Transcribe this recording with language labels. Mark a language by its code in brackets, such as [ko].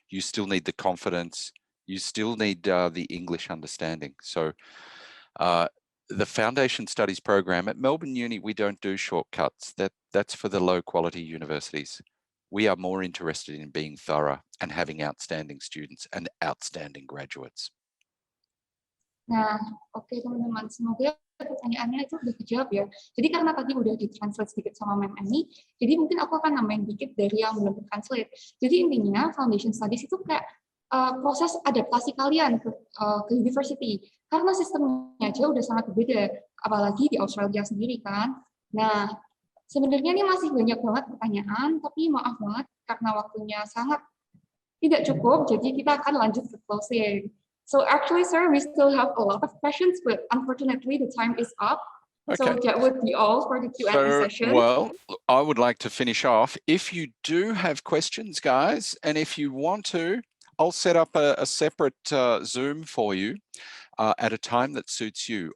[en] You still need the confidence. You still need the English understanding. So the Foundation Studies program at Melbourne Uni, we don't do shortcuts. That's for the low quality universities. We are more interested in being thorough and having outstanding students and outstanding graduates. [id] Nah, oke teman-teman, semoga pertanyaannya itu udah kejawab ya. Jadi karena tadi udah ditranslate sedikit sama Mem Annie, jadi mungkin aku akan nambahin dikit dari yang belum ditranslate. Jadi intinya foundation studies itu kayak proses adaptasi kalian ke university. Karena sistemnya aja udah sangat berbeda, apalagi di Australia sendiri kan. Nah, sebenarnya ini masih banyak banget pertanyaan, tapi maaf banget karena waktunya sangat tidak cukup, jadi kita akan lanjut ke closing. [en] So actually, sir, we still have a lot of questions, but unfortunately, the time is up. So Okay. that would be all for the Q&A session. Well, I would like to finish off. If you do have questions, guys, and if you want to, I'll set up a separate Zoom for you at a time that suits you.